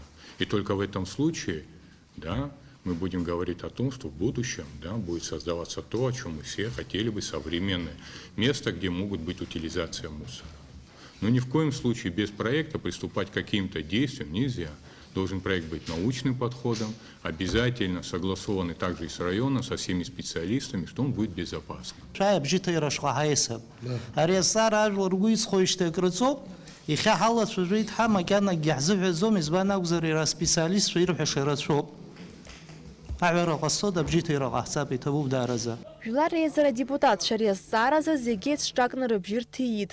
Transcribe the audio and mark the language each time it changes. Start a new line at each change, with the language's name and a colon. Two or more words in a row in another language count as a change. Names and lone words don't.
Russian: И только в этом случае, да, мы будем говорить о том, что в будущем, да, будет создаваться то, о чем мы все хотели бы, современное место, где могут быть утилизация мусора. Но ни в коем случае без проекта приступать к каким-то действиям нельзя. Должен проект быть научным подходом, обязательно согласованный также и с районом, со всеми специалистами, что он будет безопасным.
Abkhazian: Жәлар еизара депутат шари азҵааразы зегьы еицҿакны рыбжьы рҭиит.